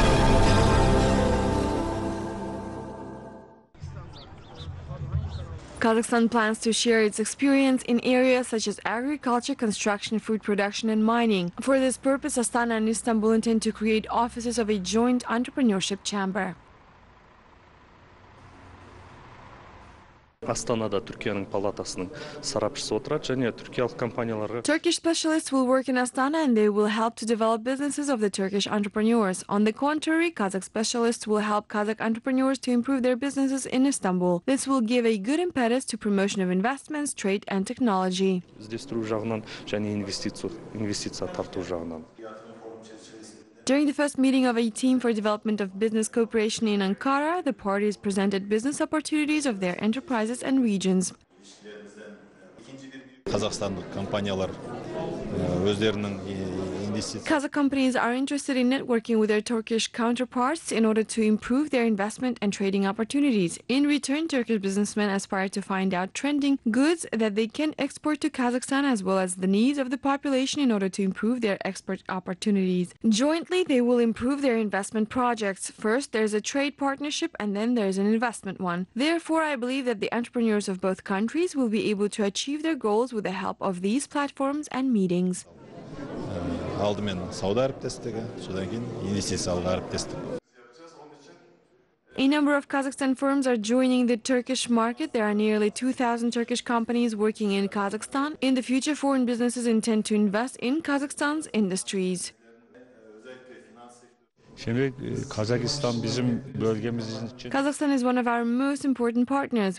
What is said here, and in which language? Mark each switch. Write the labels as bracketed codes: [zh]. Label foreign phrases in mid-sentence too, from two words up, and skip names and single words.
[en] Kazakhstan plans to share its experience in areas such as agriculture, construction, food production and mining. For this purpose, Astana and Istanbul intend to create offices of a joint entrepreneurship chamber. [kk] Астанада Түркияның палатасының сарапшысы отырады және түркиялық компанияларға. [en] Turkish specialists will work in Astana and they will help to develop businesses of the Turkish entrepreneurs. On the contrary, Kazakh specialists will help Kazakh entrepreneurs to improve their businesses in Istanbul. This will give a good impetus to promotion of investments, trade and technology. [kk] Іздестіру жағынан және инвестиция тарту жағынан. [en] During the first meeting of a team for development of business cooperation in Ankara, the parties presented business opportunities of their enterprises and regions. [kk] Қазақстандық компаниялар өздерінің [en] Kazakh companies are interested in networking with their Turkish counterparts in order to improve their investment and trading opportunities. In return, Turkish businessmen aspire to find out trending goods that they can export to Kazakhstan as well as the needs of the population in order to improve their export opportunities. Jointly, they will improve their investment projects. First, there's a trade partnership and then there's an investment one. Therefore, I believe that the entrepreneurs of both countries will be able to achieve their goals with the help of these platforms and meetings. [kk] алдымен сауда әріптестігі, содан кейін инвестициялық әріптестік. [en] A number of Kazakhstan firms are joining the Turkish market. There are nearly 2,000 Turkish companies working in Kazakhstan. In the future, foreign businesses intend to invest in Kazakhstan's industries. Kazakhstan is one of our most important partners.